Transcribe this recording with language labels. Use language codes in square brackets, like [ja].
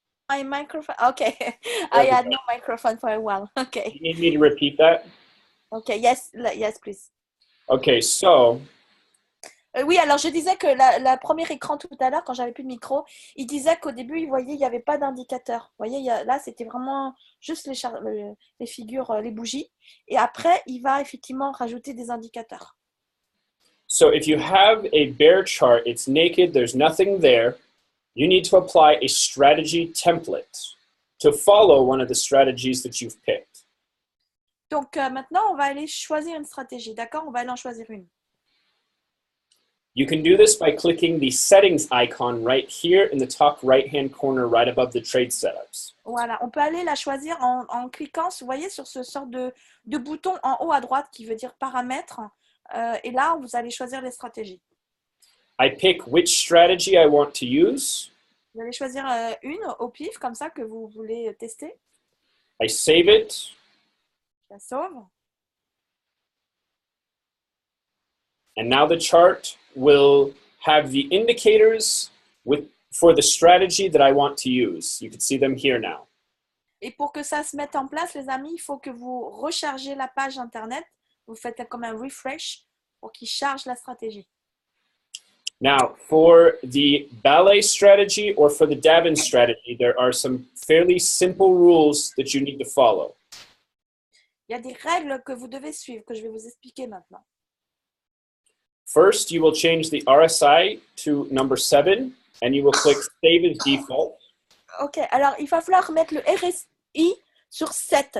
[en] My microphone, okay. I had no microphone for a while. Okay. You need me to repeat that? Okay, yes, please. Okay, so [fr] Oui, alors je disais que la premier écran tout à l'heure, quand j'avais plus de micro, il disait qu'au début, il voyait il n'y avait pas d'indicateur. Vous voyez, là, c'était vraiment juste les figures, les bougies. Et après, il va effectivement rajouter des indicateurs. [en] So if you have a bare chart, it's naked, there's nothing there, you need to apply a strategy template to follow one of the strategies that you've picked. [fr] Donc maintenant, on va aller choisir une stratégie, d'accord? On va aller en choisir une. [en] You can do this by clicking the settings icon right here in the top right-hand corner, right above the trade setups. [fr] Voilà, on peut aller la choisir en cliquant, vous voyez, sur ce sort de bouton en haut à droite qui veut dire paramètres. Et là, vous allez choisir les stratégies. [en] I pick which strategy I want to use. [fr] Vous allez choisir une au pif, comme ça, que vous voulez tester. [en] I save it. [fr] Je la sauve. [en] And now the chart will have the indicators for the strategy that I want to use. You can see them here now. [fr] Et pour que ça se mette en place, les amis, il faut que vous rechargez la page Internet. Vous faites comme un refresh pour qu'il charge la stratégie. [en] Now, for the ballet strategy or for the Davin strategy, there are some fairly simple rules that you need to follow. [fr] Il y a des règles que vous devez suivre, que je vais vous expliquer maintenant. [en] First, you will change the RSI to number 7, and you will click Save as Default. [fr] Ok, alors il va falloir mettre le RSI sur 7.